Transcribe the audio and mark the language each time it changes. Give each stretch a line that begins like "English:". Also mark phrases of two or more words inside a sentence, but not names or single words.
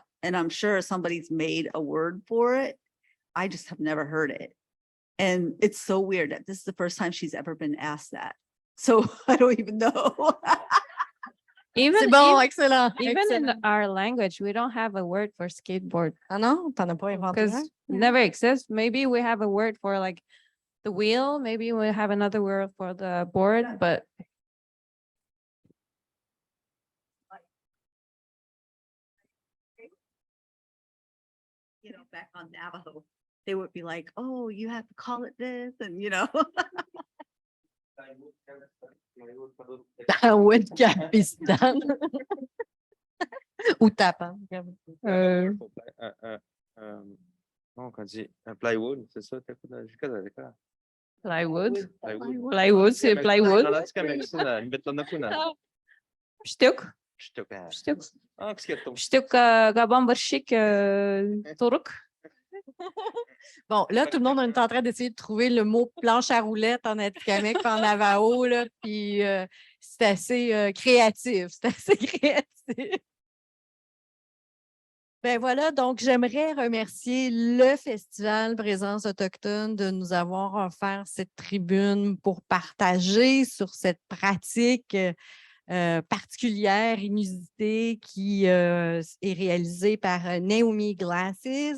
English: And I'm sure somebody's made a word for it. I just have never heard it. And it's so weird that this is the first time she's ever been asked that. So I don't even know. Even,
French: C'est bon,
English: even,
French: excellent.
English: even in
French: excellent.
English: our language, we don't have a word for skateboard
French: Ah non, t'en as pas inventé
English: because
French: un?
English: it never exists. Maybe we have a word for like the wheel. Maybe we have another word for the board, but You know, back on Navajo, they would be like, oh, you have to call it this, and you know. Wood Capistan.
French: Ou tapant. Non, quand dit un plywood, c'est ça, t'as quoi dans plywood. plywood. Plywood, c'est plywood. Shtuk. Shtuk. Shtuk gabon barshik turuk. Bon, là, tout le monde est en train d'essayer de trouver le mot planche à roulettes en Atikamekw, en Navajo, là, puis c'est assez créatif, c'est assez créatif. Ben voilà, donc j'aimerais remercier le Festival Présence autochtone de nous avoir offert cette tribune pour partager sur cette pratique particulière, inusitée, qui est réalisée par Naomi Glasses.